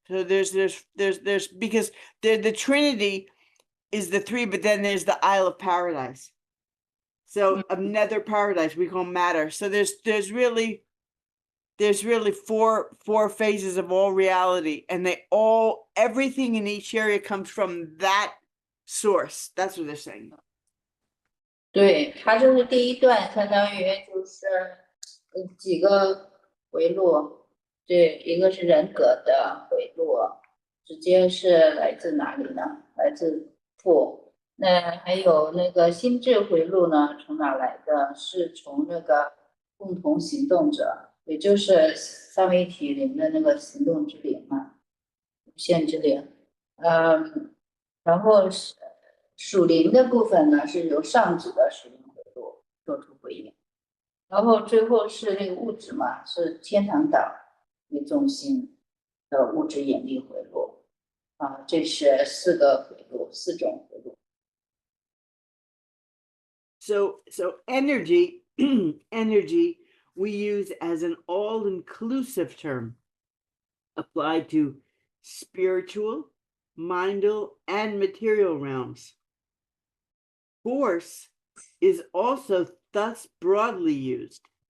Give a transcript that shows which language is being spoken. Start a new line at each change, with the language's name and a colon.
English: So there's because the Trinity is the 3, but then there's the Isle of Paradise. So of nether paradise we call matter. So there's really 4 phases of all reality, and everything in each area comes from that source. That's what they're saying.
Chinese: 对，它就是第一段，相当于就是几个回路。对，一个是人格的回路，直接是来自哪里呢？来自父。那还有那个心智回路呢？从哪来的？是从那个共同行动者，也就是三位一体灵的那个行动之灵嘛，无限之灵。然后属灵的部分呢，是由上子的属灵回路做出回应。然后最后是那个物质嘛，是天堂岛为中心的物质引力回路啊，这是4个回路，4种回路。
English: So energy, energy we use as an all-inclusive term applied to spiritual, mindal, and material realms. Force is also thus broadly used.